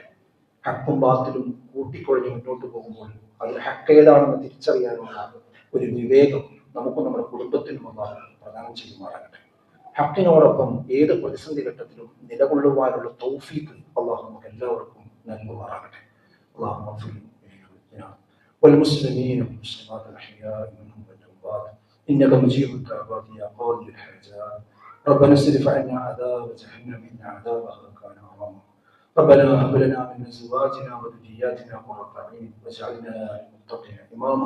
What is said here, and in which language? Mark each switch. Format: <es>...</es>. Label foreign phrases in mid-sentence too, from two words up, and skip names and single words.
<ml>ഹക്കും ബാത്തിലും കൂട്ടിക്കൊഴിഞ്ഞ് മുന്നോട്ട് പോകുമ്പോൾ അതിൽ ഹക്ക് ഏതാണെന്ന് തിരിച്ചറിയാനുള്ള ഒരു വിവേകം നമുക്കും നമ്മുടെ കുടുംബത്തിനും അല്ലാഹു പ്രദാനം ചെയ്യുമാറാകട്ടെ. ഹക്കിനോടൊപ്പം ഏത് പ്രതിസന്ധി ഘട്ടത്തിലും നിലകൊള്ളുവാനുള്ള തൗഫീഖ് അല്ലാഹു നമുക്ക് എല്ലാവർക്കും നൽകുമാറാകട്ടെ.</ml> <ar>اللهم اغفر لنا والمسلمين والمسلمات الاحياء منهم والاموات انك مجيب الدعوات يا قاضي الحاجات. ربنا اصرف عنا عذاب جهنم ان عذابها كان غراما. ربنا هب لنا من ازواجنا وذرياتنا قرة اعين واجعلنا للمتقين اماما.</ar>